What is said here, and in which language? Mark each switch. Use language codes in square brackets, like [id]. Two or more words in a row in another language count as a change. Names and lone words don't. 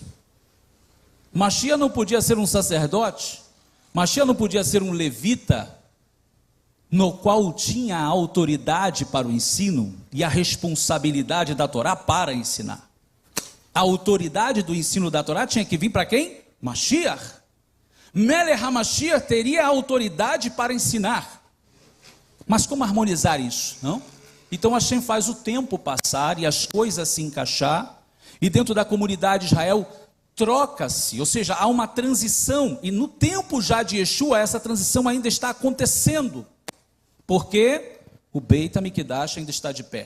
[pt] Mashiach não podia ser um sacerdote, Mashiach não podia ser um levita, no qual tinha a autoridade para o ensino e a responsabilidade da Torá para ensinar. A autoridade do ensino da Torá tinha que vir para quem? Mashiach. Melech HaMashiach teria a autoridade para ensinar. Mas como harmonizar isso, não? Então Hashem faz o tempo passar e as coisas se encaixar, e dentro da comunidade de Israel troca-se, ou seja, há uma transição, e no tempo já de Yeshua, essa transição ainda está acontecendo, porque o Beit HaMikdash ainda está de pé.